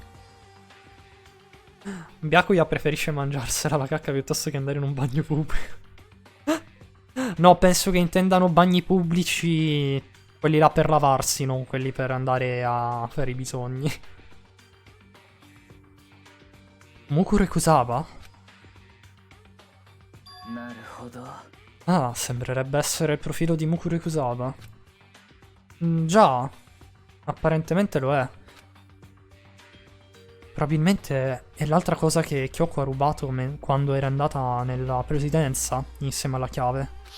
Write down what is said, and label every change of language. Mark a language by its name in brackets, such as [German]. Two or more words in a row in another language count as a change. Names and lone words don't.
[Italian] Byakuya preferisce mangiarsela la cacca piuttosto che andare in un bagno pubblico. No, penso che intendano bagni pubblici, quelli là per lavarsi, non quelli per andare a fare i bisogni. Mukuro Kusaba? [Japanese] なるほど [Italian] Ah, sembrerebbe essere il profilo di Mukuro Kusaba. Già, apparentemente lo è. Probabilmente è l'altra cosa che Kyoko ha rubato quando era andata nella presidenza insieme alla chiave.